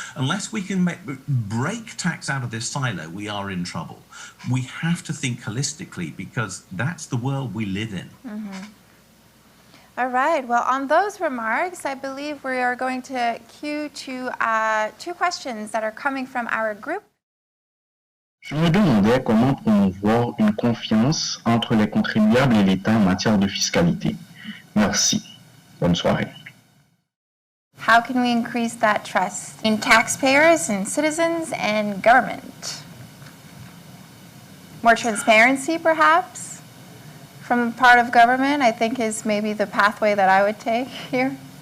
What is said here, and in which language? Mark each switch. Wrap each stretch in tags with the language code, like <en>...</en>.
<en>Unless we can break tax out of this silo, we are in trouble. We have to think holistically because that's the world we live in. Mm-hmm. All right. Well, on those remarks, I believe we are going to cue to 2 questions that are coming from our group.</en> <fr>Je me demandais comment promouvoir une confiance entre les contribuables et l'État en matière de fiscalité. Merci. Bonne soirée.</fr> <en>How can we increase that trust in taxpayers and citizens and government? More transparency, perhaps, from part of government, I think is maybe the pathway that I would take here.</en>